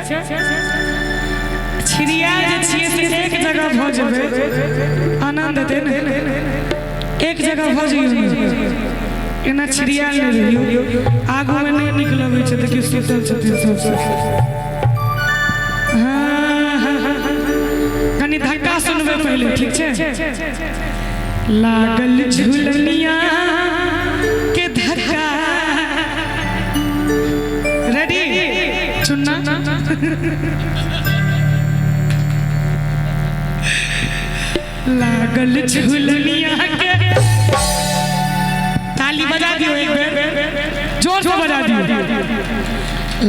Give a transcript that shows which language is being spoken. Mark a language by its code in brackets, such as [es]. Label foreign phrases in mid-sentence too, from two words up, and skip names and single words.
[mai] छिड़िया जे छियै से एक जगह भ जेबै आनंद देन एक जगह भ जइयो एना छिड़िया नै रहियो आगू में नै निकलबै छै त कि सुतल छथिन सब। धक्का सुनबे पहले ठीक छै। लागल झुलनिया के धक्का रेडी सुनना लागल झुलनिया के ताली बजा दियो एक बेर जोर से बजा दियो।